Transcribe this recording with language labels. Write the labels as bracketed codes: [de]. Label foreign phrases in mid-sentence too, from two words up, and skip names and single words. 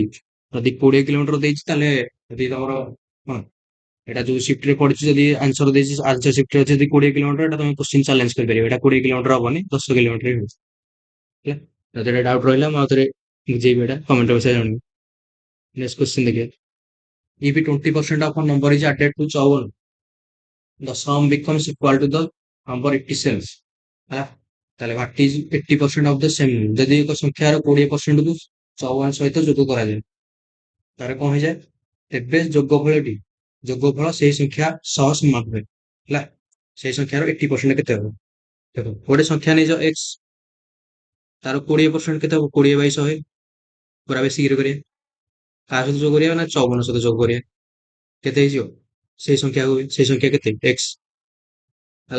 [or] ଯଦି 20 କିଲୋମିଟର ଦେଇଛି ତାହେଲେ, ଯଦି ତମର ହଁ ଏଟା ଯୋଉ ସିଫ୍ଟ ରେ ପଡିଛି, ଯଦି ଆନ୍ସର ଦେଇଛି [en] answer sheet [or] ରେ ଅଛି ଯଦି 20 କିଲୋମିଟର, ଏଟା ତମେ [en] question challenge [or] କରିପାରିବ, ଏଟା 20 କିଲୋମିଟର ହବନି 10 କିଲୋମିଟର ହିଁ ହଉଛି ହେଲା। ଯଦି ଏଟା ଡାଉଟ ରହିଲା ମୁଁ ଆଉଥରେ ବୁଝେଇବି, ଏଟା [en] comment box [or] ଜଣେଇବି। [en] next question [or] ଦେଖିବା, [en] if 20% of a number is added to 54, the sum becomes equal to the number 87 ହେଲା। [or] ତାହେଲେ [en] what is 80% of the same, [or] ଯଦି ଏକ ସଂଖ୍ୟାର 20% କୁ 54 ସହିତ ଯୋଗ କରାଯାଏ, ତାର କଣ ହେଇଯାଏ, ତେବେ ଯୋଗଫଳଟି, ଯୋଗଫଳ ସେଇ ସଂଖ୍ୟା ସହ ସମାନ ହୁଏ ହେଲା। ସେଇ ସଂଖ୍ୟାର 80% କେତେ ହବ, ଦେଖ ଗୋଟେ ସଂଖ୍ୟା ନେଇଛ x, ତାର 20% କେତେ ହବ 20/100, ପୁରା ବେଶୀ ଇରେ କରିବା, କାହା ସହିତ ଯୋଗ କରିବା ନା 54 ସହିତ ଯୋଗ କରିବା, କେତେ ହେଇଯିବ ସେଇ ସଂଖ୍ୟା ହୁଏ, ସେଇ ସଂଖ୍ୟା କେତେ x ହେଲା।